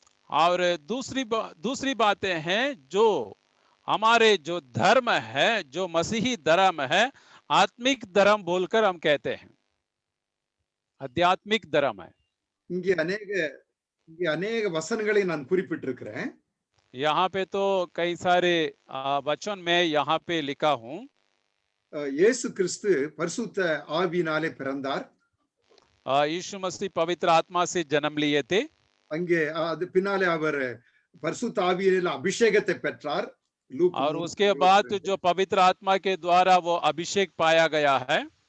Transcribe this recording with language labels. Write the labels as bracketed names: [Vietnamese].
[Hindi] और दूसरी बातें हैं जो हमारे जो धर्म है, जो मसीही धर्म है, आत्मिक धर्म बोलकर हम कहते हैं, आध्यात्मिक धर्म है. [Tamil] இங்கே अनेक வசனங்களை நான் குறிப்பிட்டிருக்கிறேன். [Hindi] यहाँ पे तो कई सारे वचन में यहाँ पे लिखा हूं. [Tamil] இயேசு கிறிஸ்து பரிசுத்த ஆவியினாலே பிறந்தார். [Hindi] यीशु मसीह पवित्र आत्मा से जन्म लिए थे. [Tamil] அங்கே அது பின்னாலே அவர் பரிசுத்த ஆவியினாலே அபிஷேகத்தை பெற்றார். [Hindi] और उसके बाद जो पवित्र आत्मा के द्वारा वो अभिषेक पाया गया है.